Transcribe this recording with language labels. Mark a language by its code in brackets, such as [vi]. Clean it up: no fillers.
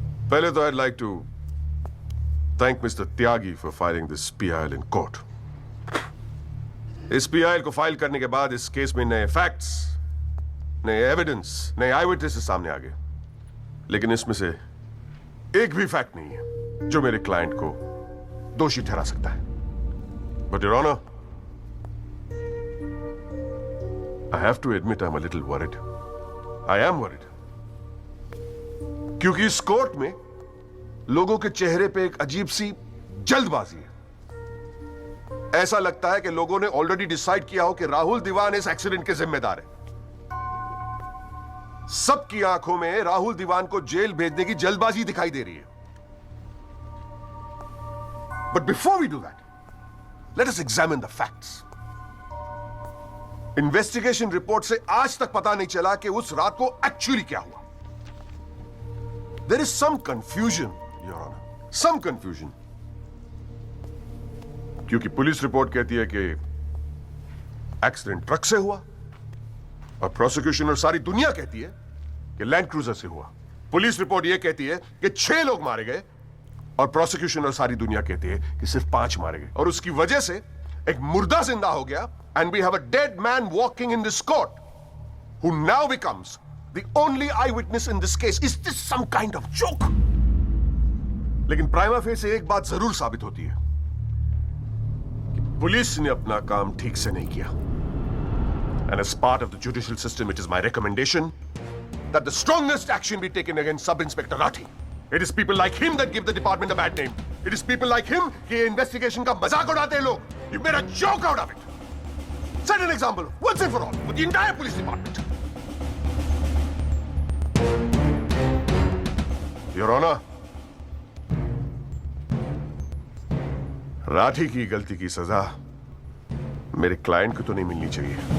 [hi] पहले तो [en] I'd like to thank Mr. Tyagi for filing this PIL in court. [hi] इस PIL को file करने के बाद इस केस में नए फैक्ट्स, नए एविडेंस, नए आई विटनेसेस सामने आ गए, लेकिन इसमें से एक भी फैक्ट नहीं है जो मेरे क्लाइंट को दोषी ठहरा सकता है। [en] But your honour, I have to admit I'm a little worried. I am worried. [hi] क्योंकि इस कोर्ट में लोगों के चेहरे पे एक अजीब सी जल्दबाजी है। ऐसा लगता है कि लोगों ने ऑलरेडी डिसाइड किया हो कि राहुल दीवान इस एक्सीडेंट के जिम्मेदार है। सबकी आंखों में राहुल दीवान को जेल भेजने की जल्दबाजी दिखाई दे रही है। [en] But before we do that, let us examine the facts. [hi] Investigation report से आज तक पता नहीं चला कि उस रात को एक्चुअली क्या हुआ। [en] There is some confusion, Your Honor. Some confusion. [hi] क्योंकि पुलिस रिपोर्ट कहती है कि एक्सीडेंट ट्रक से हुआ, और प्रोसिक्यूशन और सारी दुनिया कहती है कि लैंड क्रूजर से हुआ। पुलिस रिपोर्ट यह कहती है कि 6 लोग मारे गए, और प्रोसिक्यूशन और सारी दुनिया कहती है कि सिर्फ 5 मारे गए, और उसकी वजह से एक मुर्दा जिंदा हो गया, [en] and we have a dead man walking in this court who now becomes the only eyewitness in this case. Is this some kind of joke? [hi] लेकिन प्राइमा फेस एक बात जरूर साबित होती है कि पुलिस ने अपना काम ठीक से नहीं किया। [en] And as part of the judicial system, it is my recommendation that the strongest action be taken against Sub-Inspector Rathi. It is people like him that give the department a bad name. It is people like him [hi] कि investigation का मजाक उड़ाते हैं लोग. [en] You made a joke out of it. Set an example once and for all for the entire police department. [hi] Your Honor, Rathi की गलती की सजा मेरे क्लाइंट को तो नहीं मिलनी चाहिए।